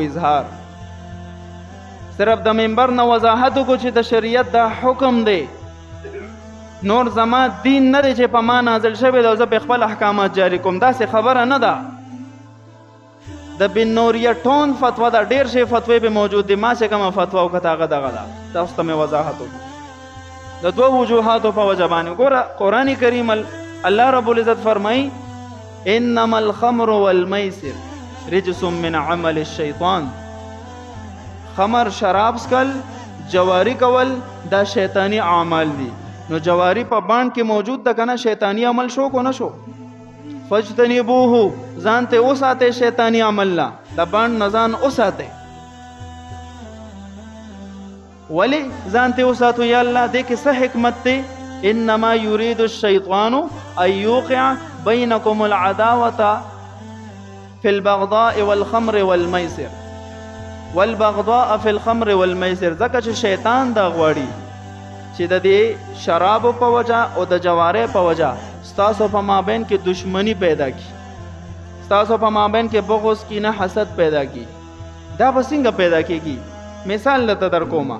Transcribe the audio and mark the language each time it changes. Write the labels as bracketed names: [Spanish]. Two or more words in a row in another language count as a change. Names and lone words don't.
[Pashto] اظهار صرف د منبر نه وضاحت وکړو چې د شریعت دا حکم دی، نور زما دین نه دی چې په ما نازل شوی دی او زه په خپل احکامات جاری کوم. داسې خبره نه ده. د بن نوریه ټون فتوا ده، ډېر شی فتوی به موجود دي. ما چې کومه فتوا وکړه هغه دغه ده. تاسو ته مې وضاحت وکړو د دوه وجوهاتو په وجه باندې. ګوره قرآن کریم [Arabic] الله رب العزت [Pashto] فرمایي [Arabic] انما الخمر والمیسر رجس من عمل الشیطان. [Pashto] خمر شراب سکل جواری کول دا شیطانی اعمال دي. نو جواری په باند کې موجود ده کنه، شیطانی عمل شو کو نه شو؟ فجتنبوه، ځان ته وساته شیطانی عمل لا د باند نه ځان وساته. ولی ځان ته وساتو یا الله؟ دې کې څه حکمت دی؟ [Arabic] انما يريد الشيطان ان يوقع بينكم العداوه في البغضاء والخمر والميسر. والبغضاء في الخمر والميسر، [Pashto] ځکه چې شیطان دا غواړي چې د دې شرابو په وجه او د جوارې په وجه ستاسو په مابین کې دشمنی پیدا کی، ستاسو په مابین کې بغض کینه حسد پیدا کی. دا به څنګه پیدا کیږي؟ مثال لته در کومه.